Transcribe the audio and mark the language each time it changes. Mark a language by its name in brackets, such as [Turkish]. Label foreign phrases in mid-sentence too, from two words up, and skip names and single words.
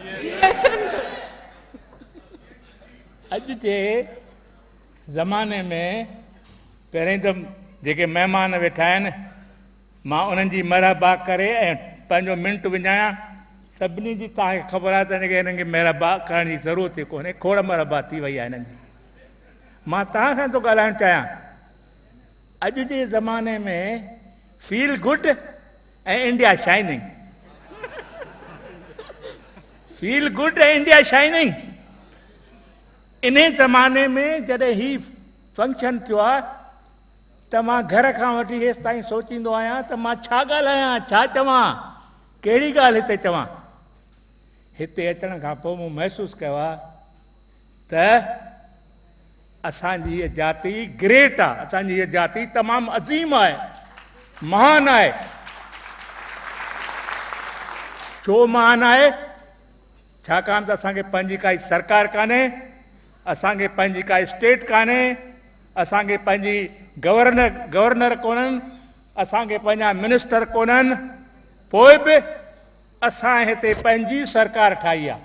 [Sindhi] अॼु जे ज़माने में पहिरें त जेके महिमान वेठा आहिनि मां उन्हनि जी महिरबा करे ऐं पंहिंजो मिंट विञायां। सभिनी जी तव्हांखे ख़बर आहे त हिननि खे महिरबा करण जी ज़रूरत ई कोन्हे, खोड़ महिरबा थी वई आहे हिननि जी। मां तव्हां सां थो ॻाल्हाइणु चाहियां, अॼु जे ज़माने में [English] feel good [Sindhi] ऐं इंडिया शाइनिंग, [English] feel good [Sindhi] ऐं इंडिया शाइनिंग। इन ज़माने में जॾहिं ही फंक्शन थियो आहे त मां घर खां वठी हेसि ताईं सोचींदो आहियां त मां छा ॻाल्हायां, छा चवां, कहिड़ी ॻाल्हि हिते चवां। हिते अचण खां पोइ मूं महसूसु कयो आहे त असांजी हीअ जाति ग्रेट आहे, असांजी हीअ जाति तमामु अज़ीम आहे, महान आहे। छो महान आहे? छाकाणि त असांखे पंहिंजी काई सरकार कान्हे, असांखे पंहिंजी काई स्टेट कान्हे, असांखे पंहिंजी गवर्नर कोन्हनि, असांखे पंहिंजा मिनिस्टर कोन्हनि, पोइ बि असां हिते पंहिंजी सरकार ठाही आहे।